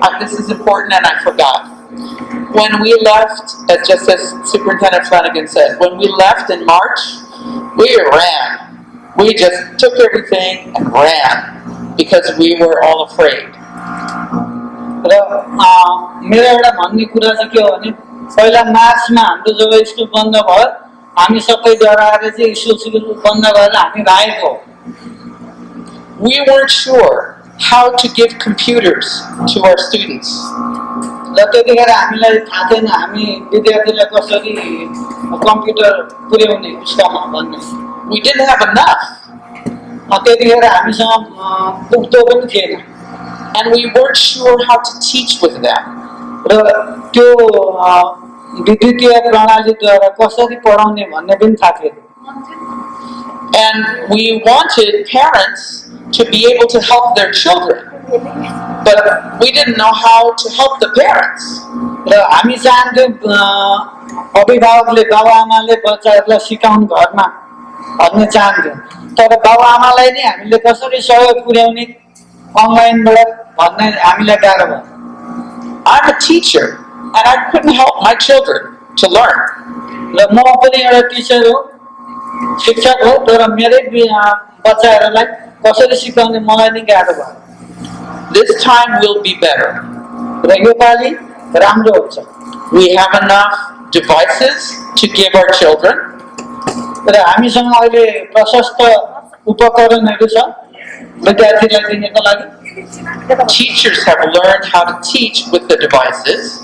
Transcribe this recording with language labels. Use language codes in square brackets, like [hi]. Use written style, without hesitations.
[en] This is important and I forgot. When we left, just as Superintendent Flanagan said, when we left in March, we ran. We just took everything and ran because we were all afraid. [ne] र मेरो एउटा भन्ने कुरा चाहिँ के हो भने पहिला मार्चमा हाम्रो जब स्कुल बन्द भयो हामी सबै डराएर चाहिँ स्कुल बन्द गरेर हामी भागेको [en] We weren't sure how to give computers to our students. [ne] र त्यतिखेर हामीलाई थाहा थिएन हामी विद्यार्थीलाई कसरी कम्प्युटर पुर्याउने उसकामा भन्ने [en] We didn't have enough. [ne] त्यतिखेर हामीसँग पुग्दो पनि थिएन [en] And we weren't sure how to teach with them. [ne] र त्यो विद्युतीय प्रणालीद्वारा कसरी पढाउने भन्ने पनि थाहा थिएन [en] And we wanted parents to be able to help their children. But we didn't know how to help the parents. [ne] र हामी चाहन्थ्यौँ अभिभावकले बाबुआमाले बच्चाहरूलाई सिकाउनु घरमा भन्ने चाहन्थ्यौँ तर बाबुआमालाई नै हामीले कसरी सहयोग पुर्याउने अनलाइनबाट भन्ने हामीलाई गाह्रो भयो [en] I'm a teacher and I couldn't help my children to learn. [ne] र म पनि एउटा टिचर हो शिक्षक हो तर मेरै बच्चाहरूलाई कसरी सिकाउने मलाई नै गाह्रो भयो [en] This time will be better. [ne] र योपालि राम्रो हुन्छ [en] We have enough devices to give our children. [ne] र हामीसँग अहिले प्रशस्त उपकरणहरू छ विद्यार्थीलाई दिनको लागि [en] Teachers have learned how to teach with the devices.